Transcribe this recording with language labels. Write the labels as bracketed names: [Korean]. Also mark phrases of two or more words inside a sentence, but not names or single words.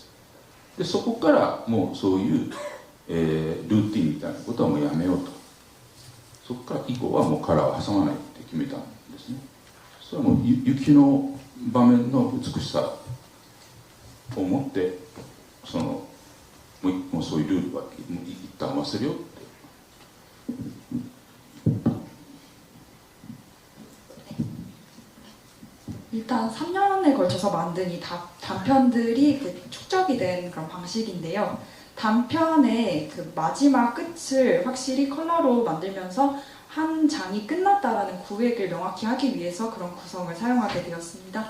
[Japanese] でそこからもうそういう、ルーティンみたいなことはもうやめようと、そこから以降はもうカラーを挟まないって決めたんですね。それはもう雪の場面の美しさを持ってもうそういうルールは一旦忘れようって。 [Korean] 일단 3년에 걸쳐서 만든 이 단편들이 그 축적이 된 그런 방식인데요. 단편의 그 마지막 끝을 확실히 컬러로 만들면서 한 장이 끝났다라는 구획을 명확히 하기 위해서 그런 구성을 사용하게 되었습니다.